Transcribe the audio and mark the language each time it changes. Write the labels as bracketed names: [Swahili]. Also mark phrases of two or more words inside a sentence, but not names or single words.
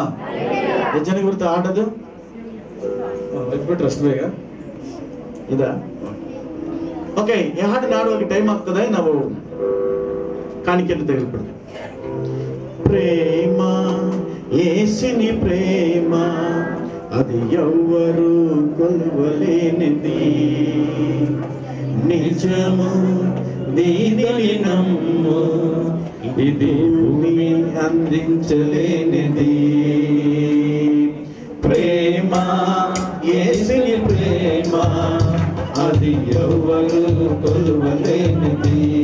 [Kannada] ಎಷ್ಟು ಜನಕ್ಕೆ ಬರುತ್ತೆ ಆಡೋದು? ಬಿಟ್ಬಿಟ್ರೆ ಅಷ್ಟು ಬೇಗ ಇದ. ಓಕೆ, ಈ ಹಾಡನ್ನ ಆಡುವಾಗ ಟೈಮ್ ಆಗ್ತದೆ. ನಾವು ಕಾಣಿಕೆಯನ್ನು ತೆಗೆದುಬಿಡ್ತೀವಿ. [Telugu] ప్రేమ యేసుని ప్రేమ అది ఎవ్వరు కొలువలేనిది. నిజము దీనిని నమ్ము ఇది భూమి అందించలేనిది. ప్రేమ యేసుని ప్రేమ అది ఎవ్వరు కొలువలేనిది.